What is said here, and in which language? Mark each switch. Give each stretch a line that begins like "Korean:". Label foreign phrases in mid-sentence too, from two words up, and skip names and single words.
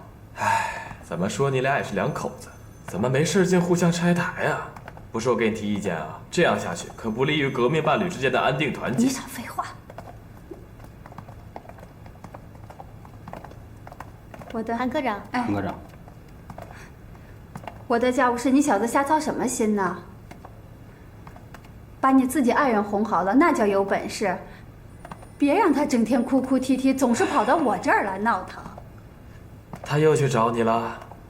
Chinese: 唉，怎麼說你倆也是兩口子，怎麼沒事竟互相拆台啊？不是我給你提意見啊，這樣下去可不利於革命伴侶之間的安定團結。你少廢話。我的韓科長，哎，韓科長，我的家務事，你小子瞎操什麼心呢？把你自己愛人哄好了，那叫有本事。別讓他整天哭哭啼啼，總是跑到我這兒來鬧騰。他又去找你了？